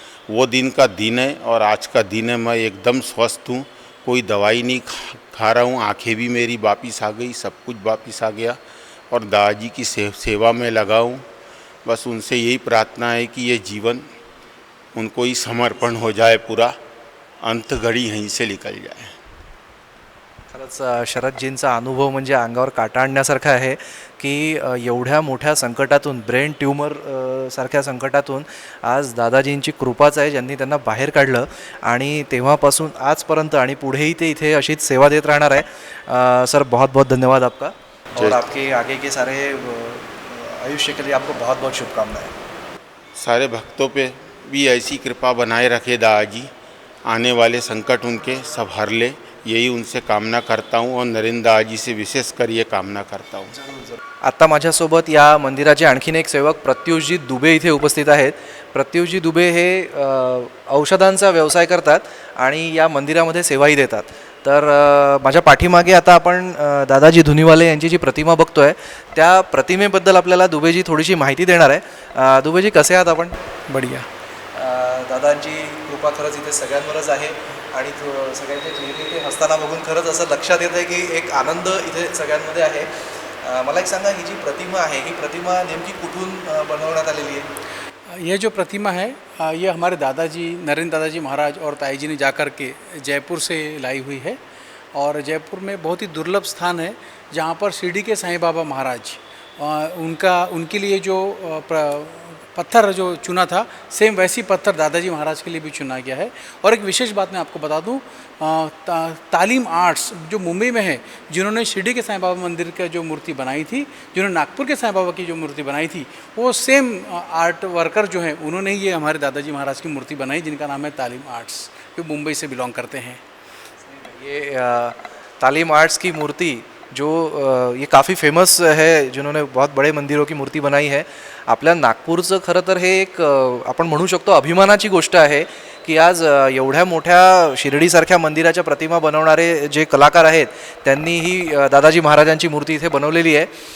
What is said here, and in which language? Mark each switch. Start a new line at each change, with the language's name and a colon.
Hindi: वो दिन का दिन है और आज का दिन है, मैं एकदम स्वस्थ हूँ, कोई दवाई नहीं खा रहा हूँ, आंखें भी मेरी वापिस आ गई, सब कुछ वापिस आ गया और दादाजी की सेवा में लगा हूँ। बस उनसे यही प्रार्थना है कि ये जीवन उनको ही समर्पण हो जाए, पूरा अंत घड़ी यहीं से निकल जाए।
Marathi: खरंच शरदजींचा अनुभव म्हणजे अंगावर काटा आणण्यासारखा आहे की एवढ्या मोठ्या संकटातून, ब्रेन ट्यूमर सारख्या संकटातून आज दादाजींची कृपाच आहे ज्यांनी त्यांना बाहेर काढलं आणि तेव्हापासून आजपर्यंत आणि पुढेही ते इथे अशीच सेवा देत राहणार आहे।
Hindi: सर बहुत बहुत धन्यवाद आपका और आपके आगे के सारे आयुष्य के लिए आपको बहुत बहुत शुभकामनाएं। सारे भक्तों पे भी ऐसी कृपा बनाए रखे दादाजी, आने वाले संकट उनके सब हर ले, यही उनसे कामना करता हूँ और नरेंद्र दादाजी से विशेष कर ये कामना करता हूँ।
Marathi: आत्ता माझ्यासोबत या मंदिराचे आणखीन एक सेवक प्रत्युषजी दुबे इथे उपस्थित आहेत। प्रत्युषजी दुबे हे औषधांचा व्यवसाय करतात आणि या मंदिरामध्ये सेवाही देतात। तर माझ्या पाठीमागे आता आपण दादाजी धुनीवाले यांची जी प्रतिमा बघतोय त्या प्रतिमेबद्दल आपल्याला दुबेजी थोडीशी माहिती देणार आहे। दुबेजी कसे आहात आपण?
Hindi: बढ़िया।
Marathi: दादांची कृपा खरंच इथे सगळ्यांवरच आहे आणि सगळ्यांचे चेहरे ते हसताना बघून खरंच असं लक्षात येतं आहे की एक आनंद इथे सगळ्यांमध्ये आहे। मला एक सांगा, ही जी प्रतिमा आहे ही प्रतिमा नेमकी कुठून बनवण्यात आलेली आहे?
Hindi: ये जो प्रतिमा है ये हमारे दादाजी नरेंद्र दादाजी महाराज और ताई जी ने जाकर के जयपुर से लाई हुई है और जयपुर में बहुत ही दुर्लभ स्थान है जहाँ पर शिरडी के साईं बाबा महाराज उनके लिए जो पत्थर जो चुना था, सेम वैसी पत्थर दादाजी महाराज के लिए भी चुना गया है। और एक विशेष बात मैं आपको बता दूं, तालीम आर्ट्स जो मुंबई में है, जिन्होंने शिरडी के साईं बाबा मंदिर का जो मूर्ति बनाई थी, जिन्होंने नागपुर के साईं बाबा की जो मूर्ति बनाई थी, वो सेम आर्ट वर्कर जो हैं उन्होंने ही ये हमारे दादाजी महाराज की मूर्ति बनाई, जिनका नाम है तालीम आर्ट्स, जो मुंबई से बिलोंग करते हैं। ये तालीम आर्ट्स की मूर्ति जो ये काफ़ी फेमस है, जिन्होंने बहुत बड़े मंदिरों की मूर्ति बनाई है।
Marathi: आपल्या नागपूरचं खरं तर हे एक आपण म्हणू शकतो अभिमानाची गोष्ट आहे की आज एवढ्या मोठ्या शिर्डीसारख्या मंदिराच्या प्रतिमा बनवणारे जे कलाकार आहेत त्यांनी ही दादाजी महाराजांची मूर्ती इथे बनवलेली आहे।